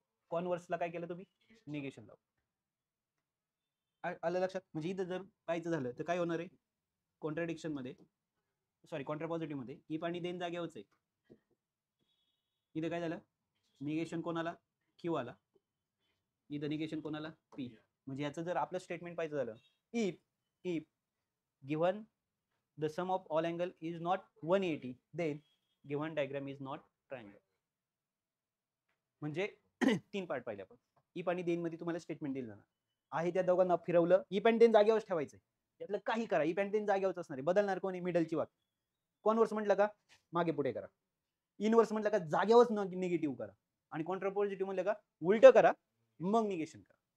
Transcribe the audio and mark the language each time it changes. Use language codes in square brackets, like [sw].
[mr] कॉन्व्हर्सला काय केलं तुम्ही, निगेशन लावलं. आलं लक्षात. म्हणजे इथं जर पाहायचं झालं तर काय होणार आहे, कॉन्ट्राडिक्शन मध्ये, सॉरी कॉन्ट्रापॉझिटिव्ह मध्ये इफ आणि देन जागेवरच आहे. इथं काय झालं, निगेशन कोणाला, क्यू आला, इथं निगेशन कोणाला, पी. म्हणजे याचं जर आपलं स्टेटमेंट पाहिजे झालं, [en] If given the sum of all angle is not 180 then given diagram is not triangle. [mr] म्हणजे 3 पार्ट पाहिले आपण. इफ आणि देन मध्ये तुम्हाला स्टेटमेंट दिलं जाणार आहे, त्या दोघांना फिरवलं, इफ आणि देन जागेवरच ठेवायचंय, यातलं काही करा, इफ आणि देन जागेवरच असणार आहे, बदलणार कोणी, मिडलची वाट. कॉन्व्हर्स म्हटलं का मागे पुढे करा, इनव्हर्स म्हटलं का जागेवरच निगेटिव्ह करा, आणि कॉन्ट्रापॉझिटिव्ह म्हटलं का उलट करा मग निगेशन करा.